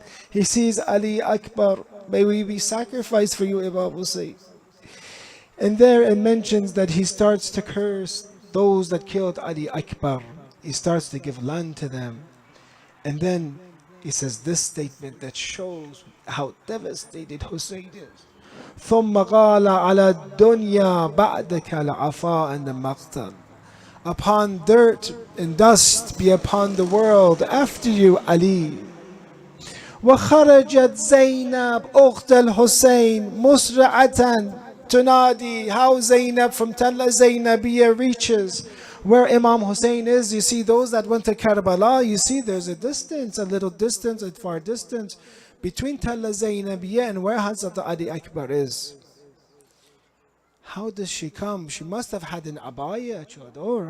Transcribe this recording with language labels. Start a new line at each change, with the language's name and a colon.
English: He sees Ali Akbar. May we be sacrificed for you, Imam Hussain. And there it mentions that he starts to curse those that killed Ali Akbar. He starts to give land to them. And then he says this statement that shows how devastated Hussain is.
Arabic: ثم قال على الدنيا بعدك العفاء
English: and the maqtal. Upon dirt and dust be upon the world after you, Ali.
Arabic: وخرجت زينب أخت الحسين مسرعة تنادي.
English: How Zainab from Talla Zainabiyya reaches where Imam Hussain is. You see those that went to Karbala, you see there's a distance, a little distance, a far distance between Talla Zainabiyya and where Hazrat Ali Akbar is. How does she come? She must have had an abaya, chador.